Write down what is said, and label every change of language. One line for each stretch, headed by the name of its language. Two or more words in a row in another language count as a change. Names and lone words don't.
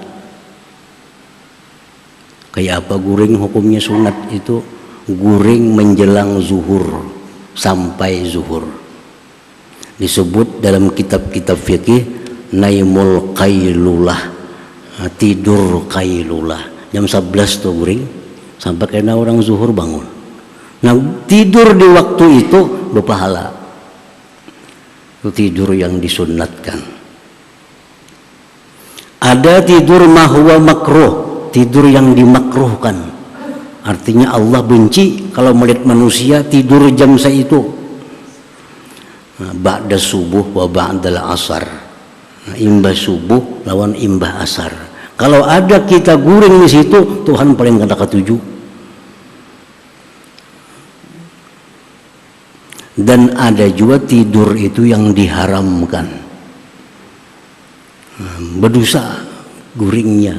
Indonesian: Kayak apa guring hukumnya sunat itu? Guring menjelang zuhur sampai zuhur. Disebut dalam kitab-kitab fikih
Arabic: naimul qailulah,
Indonesian: tidur qailulah. Jam 11 tuh guring sampai kena orang zuhur bangun. Nah, tidur di waktu itu berpahala. Itu tidur yang disunatkan. Ada tidur mahwa makruh, tidur yang dimakruhkan. Artinya Allah benci kalau melihat manusia tidur jam itu. Nah,
Arabic: ba'da subuh wa ba'dal asar.
Banjar: Nah, imbah subuh lawan imbah asar. Kalau ada kita guring di situ, Tuhan paling kada ketuju.
Indonesian: Dan ada juga tidur itu yang diharamkan, berdosa guringnya.